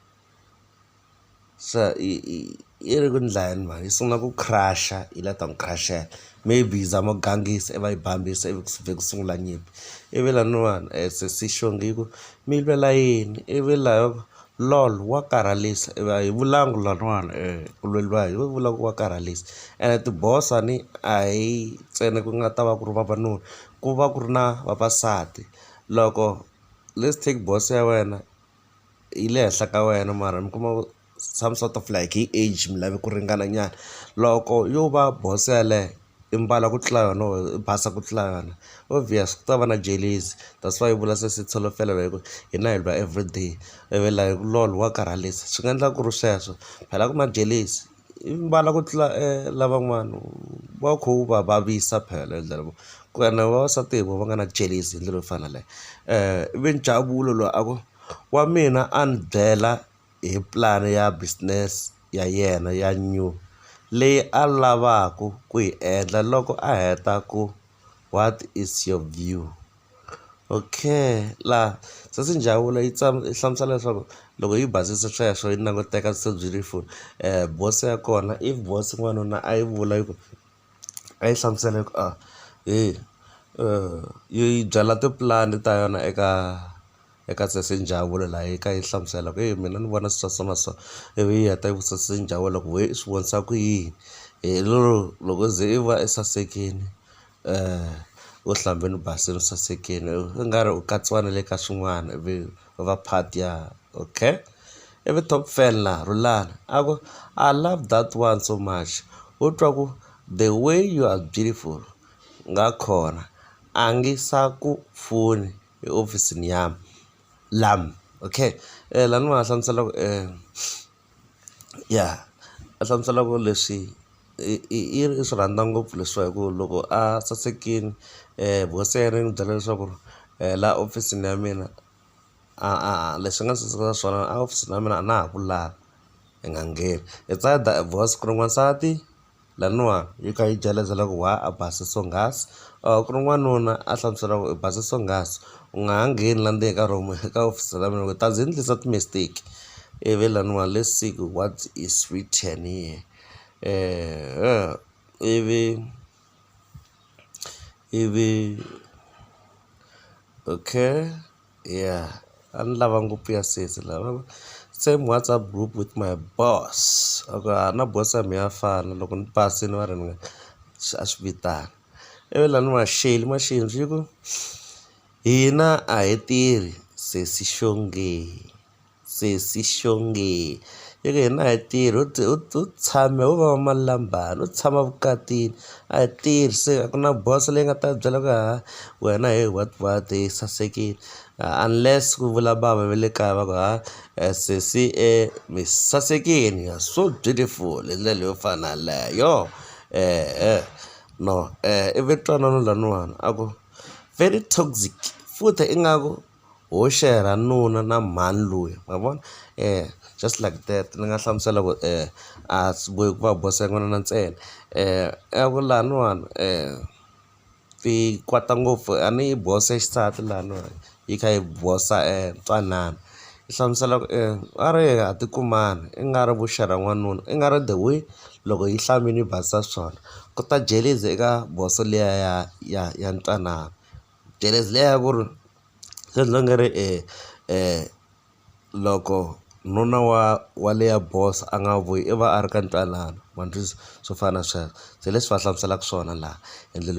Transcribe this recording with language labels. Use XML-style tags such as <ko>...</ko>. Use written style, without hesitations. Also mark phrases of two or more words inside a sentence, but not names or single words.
<ts>yi ri ku ndlayini mani yi sungula ku crusha yi leta n'wi crushela maybe yi zama ku gangisa iva yi bambisa ivi ku sungula nyimpi ivi laniwani sesi Xongi yi ku mi lwela yini ivi laha lol wa karhalisa ivi a hi vulangu laniwani ku lweliwa hi vula ku wa karhalisa ene tibosani a hi ntsena ku nga ta va ku ri vavanuna ku va ku ri na vavasati loko</ts> <en>let's take boss</en> <ts>ya wena yi le henhla ka wena mara mi kuma</ts> <en>some sort of like</en> <ts>hi age mi lavi ku ringana nyana loko yo va boss yaleyo i mbala ku tlula yona or i basa ku tlula yona obvious ku ta va na jealousy</ts> <en>that's why</en> <ts>yi vula sesi tsholofelo hi ku hina hi lwa everyday ivi</ts> <en>like lol</en> <ts>wa karhalisa swi nga endla ku ri sweswo phela ku na jealousy i mbala ku tlula lavan'wana va kha wu va vavisa phela hi ndlela ku ene vavasati hi vo va nga na jealousy hi ndlela yo fana leyo ivi ncavulo loyi a ku wa mina a ni byela hi plan ya business ya yena ya new leyi a lavaku ku yi endla loko a heta ku</ts> <en>what is your view okay</en> <ts>laha sesi Njavulo yi hlamusela leswaku loko yi basisa sweswo yi languteka</ts> <en>so beautiful</en> <ts>boss ya kona</ts> <en>if boss</en> <ts>n'wanuna a yi vula yi ku a yi hlamusela yi ku yi byala tipulani ta yona eka sesi Njavulo laha yi ka yi hlamusela ku mina ni vona so na so ivi yi heta yi vutisa sesi Njavulo ku i swi vonisa ku yini loko ze i va sasekini u hlambeni basini sasekini u nga ri u katsiwa na le ka swin'wana ivi va part ya okay ivi top fan laha Rhulani a ku</ts> <en>I love that one so much</en> <ts>u twa ku</ts> <en>the way you are beautiful</en> <zu>nga khona a ngi sa ku pfuni ehofisini yami</zu> <ts>lam okay lani va hlamusela ku ya a hlamusela ku leswi i swi rhandza ngopfu leswiwa hi ku loko a sasekini boss ya yena yi n'wi byela leswaku laha ofisini ya mina leswi nga saseka swona a ofisini ya mina a na ha ku lavi hi nga ngheni</ts> <en>it's either boss</en> <ts>ku ri n'wansati laniwa yi kha yi jelezela ku why a base swonghasi ku ri n'wanuna a hlamusela ku i base swonghasi u nga ha ngheni la ndzeni ka room eka ofisi la mina ku ta ndzi endlisa ti-mistake ivi laniwa</ts> <en>let's see what is written here</en> <ts>ivi</ts> <en>okay yeah</en> <ts>a ni lava ngopfu ya sesi lava</ts> <en>same WhatsApp group with my boss.</en> <ts>Okay, na boss ya mina fana loko ni pasini va ri ni a swi vitana. Ivi lani maxeli swi ku hina a hi tirhi sesi Xongi yeke hina a hi tirhi u tshame u va malambani u tshama vukatini a hi tirhi se a ku na boss leyi nga ta byela ku wena he what hi sasekile unless ku vula bava ve le kaya va ku sesi mi sasekini,</ts> <en>you're so beautiful</en> <ts>hi ndlela yo fana leyo no ivi twanano laniwani a ku</ts> <en>very toxic</en> <ts>futhi ingaku ho xerha nuna na mhani loyi ma vona</ts> <en>just like that</en> <ts>ni nga hlamusela ku a swi bohi ku va bosa ya n'wana na ntsena a ku laniwani ti kwata ngopfu a ni bosa xisati laniwani yi kha yi bosa ntwanana yi hlamusela ku a ri ha tikumani i nga ri vuxerha n'wanuna i nga ri</ts> <en>the way</en> <ts>loko yi hlamini yi basisa swona ku ta jelezi eka boso liya ya ntwanana jelezi leya ku ri se ndzi nga ri loko nuna wa leya boss a nga vuyi i va a ri ka ntwanano mandlwisi swo fana na sweswo se leswi va hlamuselaka swona laha hi ndlela</ts>